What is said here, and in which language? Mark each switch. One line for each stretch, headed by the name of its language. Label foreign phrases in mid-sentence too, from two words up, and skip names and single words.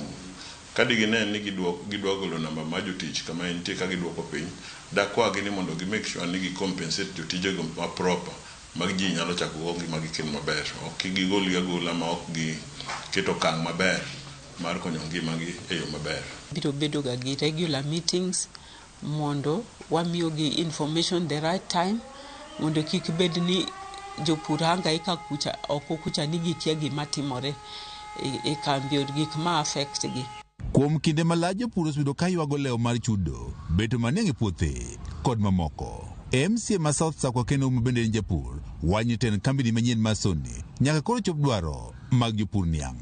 Luo (Kenya and Tanzania): Kadi ginen ni gidwa golo namba ma jotich kama entie ka gidwoko piny, dakwagi ni mondo gi
English: make sure
Luo (Kenya and Tanzania): ni gi compensate jotijego ma proper mag ji nyalo chako go ngima gi kendo maber. Ok gigol agola ma ok gi keto kang' maber mar konyo ngima gi e yo maber. Biro bedo ga gi
English: regular meetings
Luo (Kenya and Tanzania): mondo wamiyo gi
English: information the right time,
Luo (Kenya and Tanzania): mondo kik bed ni jopur hangaika kucha oko kucha ni gikia gima timore e kambi od gik ma affect gi. Kuom kinde malach jopur osebedo ka ywago leo mar chudo, beto mang'eny e puothe kod mamoko. MCA ma South Sakwa kendo bende en japur wanyo ten kambi ni manyien ma Sony nyaka koro chop dwaro mag jopur niang'.